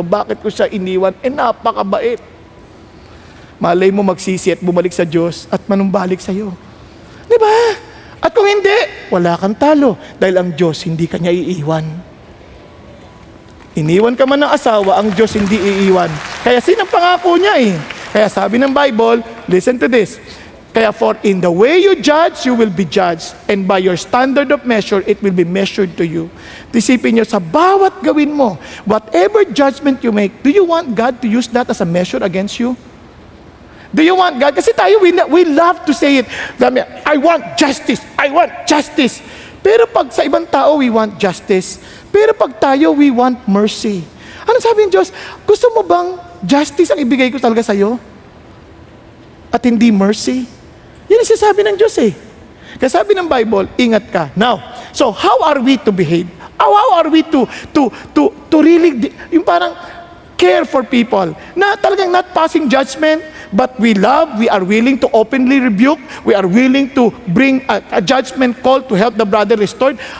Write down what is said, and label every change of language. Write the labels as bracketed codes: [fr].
[tl] Bakit ko siya iniwan? Napakabait. Malay mo magsisi at bumalik sa Diyos at manumbalik sa iyo. Di ba? At kung hindi, wala kang talo. Dahil ang Diyos hindi kanya iiwan. Iniwan ka man ng asawa, ang Diyos hindi iiwan. Kaya sinang pangako niya eh. Kaya sabi ng Bible, [en] listen to this. Kaya for in the way you judge, you will be judged. And by your standard of measure, it will be measured to you. [tl] Isipin nyo, sa bawat gawin mo, [en] whatever judgment you make, do you want God to use that as a measure against you? Do you want God? [tl] Kasi tayo, [en] we love to say it. I want justice. I want justice. [tl] Pero pag sa ibang tao, [en] we want justice. [tl] Pero pag tayo, [en] we want mercy. [tl] Ano sabi ng Diyos? Gusto mo bang justice ang ibigay ko talaga sa'yo? At hindi mercy? Yan ang sinasabi ng Diyos eh. Kaya sabi ng Bible, ingat ka. [en] Now, so how are we to behave? How are we to really, [tl] yung parang [en] care for people? [tl] Na talagang [en] not passing judgment, but we love, we are willing to openly rebuke, we are willing to bring a judgment call to help the brother restored.